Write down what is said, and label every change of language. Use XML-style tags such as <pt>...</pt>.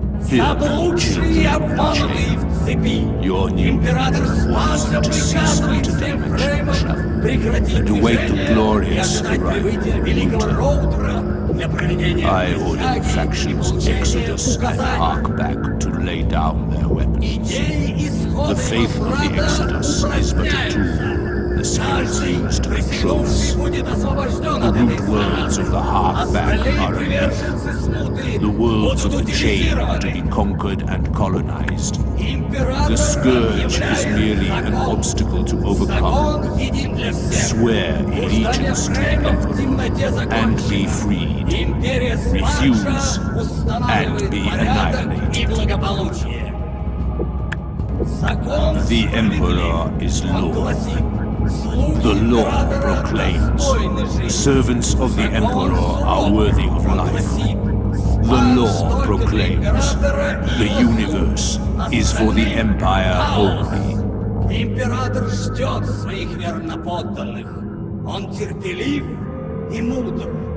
<ru>Заблудшие обманутые в цепи. Император властно приказывает всем фреймам прекратить движение как прибытие великого роутера для проведения</ru> <en>I order the factions Exodus and Harkback to lay down their weapons. The faith of the Exodus is but a tool the spirits use to control us. The root worlds of the Harkback are a myth. The worlds of the chain are to be conquered and colonized. The scourge is merely an obstacle to overcome. Swear allegiance to the Emperor and be freed. Refuse and be annihilated. The Emperor is Lord. The law proclaims, servants of the Emperor are worthy of life. The law proclaims, the universe is for the Empire only.</en> <ru>Император ждет своих верноподданных. Он терпелив и мудр.</ru>